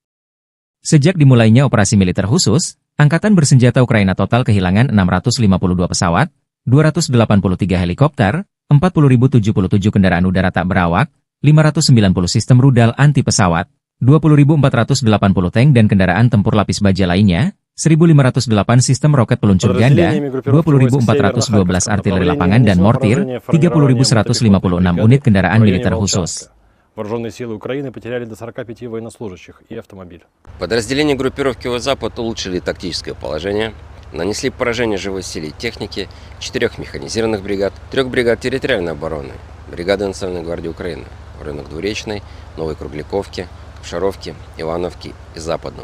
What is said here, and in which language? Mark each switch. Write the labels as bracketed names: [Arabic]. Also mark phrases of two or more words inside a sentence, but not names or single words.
[Indonesian] Sejak dimulainya operasi militer khusus, Angkatan Bersenjata Ukraina total kehilangan 652 pesawat, 283 helikopter, 40.077 kendaraan udara tak berawak, 590 sistem rudal anti pesawat, 20.480 tank dan kendaraan tempur lapis baja lainnya, 1.508 sistem roket peluncur ganda, 20.412 artileri lapangan dan mortir, 30.156 unit kendaraan militer khusus. [Russian] Вооруженные силы Украины потеряли до 45 военнослужащих и автомобиль. Подразделения группировки «Запад» улучшили тактическое положение, нанесли поражение живой силе и технике 4 механизированных бригад, 3 бригад территориальной обороны, бригады Национальной гвардии Украины, рынок Двуречной, Новой Кругляковки, Шаровки, Ивановки и Западного.